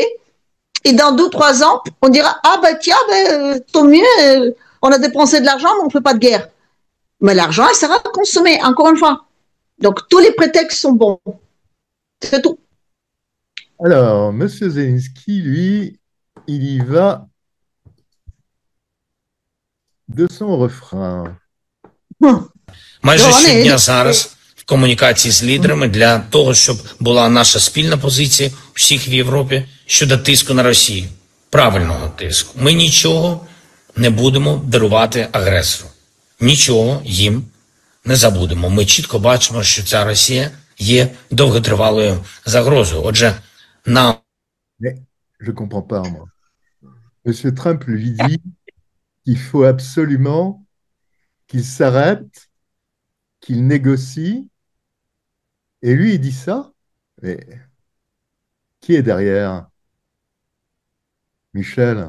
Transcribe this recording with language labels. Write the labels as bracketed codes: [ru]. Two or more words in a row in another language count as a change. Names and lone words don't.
[fr] Et dans 2-3 ans, on dira, ah bah tiens, tant mieux, on a dépensé de l'argent, mais on ne fait pas de guerre. Mais l'argent, il sera consommé, encore une fois. Donc, tous les prétextes sont bons. C'est tout. Alors, M. Zelensky, lui, il y va de son refrain. [uk] Майже щодня зараз в комунікації з лідерами для того, щоб була наша спільна позиція всіх в Європі щодо тиску на Росію. правильного тиску. Ми нічого не будемо дарувати агресору. Нічого їм не забудемо. Ми чітко бачимо, що ця Росія є довготривалою загрозою. Отже, нам... [fr] Mais je ne comprends pas, moi. Monsieur Trump lui dit qu'il faut absolument qu'il s'arrête, qu'il négocie, et lui, il dit ça. Mais qui est derrière? Michel?